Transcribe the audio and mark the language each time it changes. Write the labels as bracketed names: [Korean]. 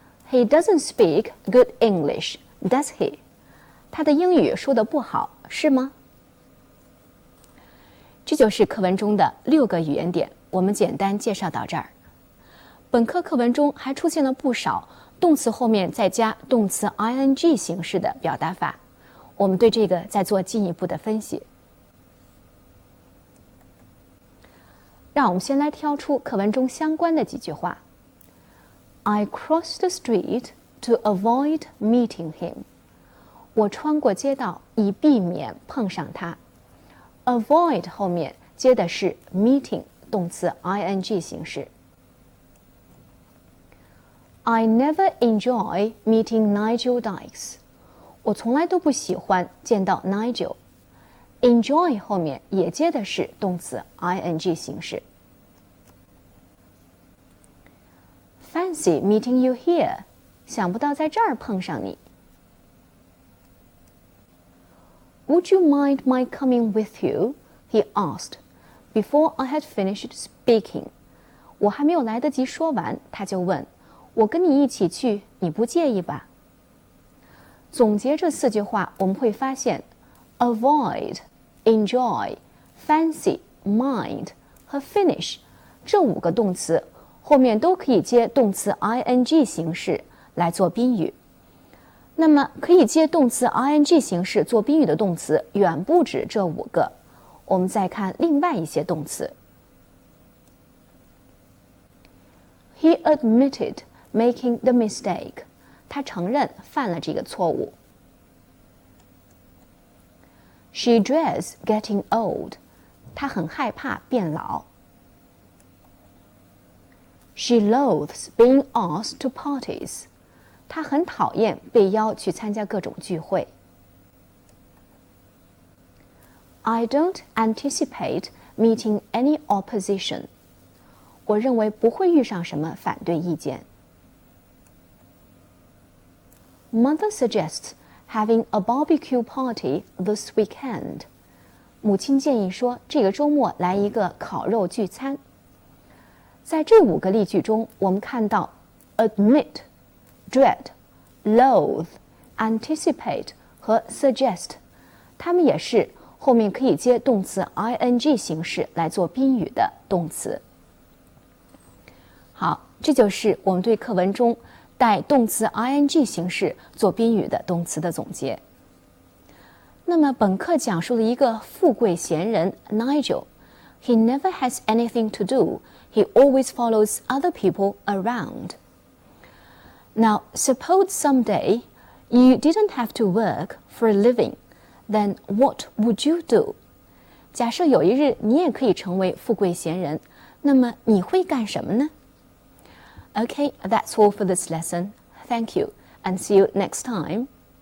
[English] He doesn't speak good English, does he? [Chinese] 他的英语说得不好，是吗？这就是课文中的6个语言点，我们简单介绍到这儿。本课课文中还出现了不少动词后面再加动词 ing 形式的表达法，我们对这个再做进一步的分析。让我们先来挑出课文中相关的几句话。 [English] I crossed the street to avoid meeting him. [Chinese] 我穿过街道以避免碰上他。Avoid 后面接的是 meeting 动词 ing 形式。 [English] I never enjoy meeting Nigel Dykes. [Chinese] 我从来都不喜欢见到 Nigel。Enjoy 后面也接的是动词 ing 形式。 [English] Fancy meeting you here. [Chinese] 想不到在这儿碰上你。 [English] Would you mind my coming with you? He asked, before I had finished speaking. [Chinese] 我还没有来得及说完，他就问，我跟你一起去，你不介意吧？总结这4句话，我们会发现 avoid, enjoy, fancy, mind 和 finish 这5个动词后面都可以接动词 ing 形式来做宾语。那么可以接动词 ing 形式做宾语的动词远不止这5个。我们再看另外一些动词。 [English] He admitted making the mistake. [Chinese] 他承认犯了这个错误。 [English] She dreads getting old. [Chinese] 她很害怕变老。 [English] She loathes being asked to parties. [Chinese] 她很讨厌被邀去参加各种聚会。 [English] I don't anticipate meeting any opposition. [Chinese] 我认为不会遇上什么反对意见。 [English] Mother suggests having a barbecue party this weekend. [Chinese] 母亲建议说，这个周末来一个烤肉聚餐。在这5个例句中，我们看到 admit, dread, loathe, anticipate 和 suggest， 它们也是后面可以接动词 ing 形式来做宾语的动词。好，这就是我们对课文中带动词 ing 形式做宾语的动词的总结。那么本课讲述了一个富贵闲人 Nigel. [English] He never has anything to do. He always follows other people around. Now, suppose someday you didn't have to work for a living. Then what would you do? [Chinese] 假设有一日你也可以成为富贵闲人，那么你会干什么呢？ [English] Okay, that's all for this lesson. Thank you, and see you next time.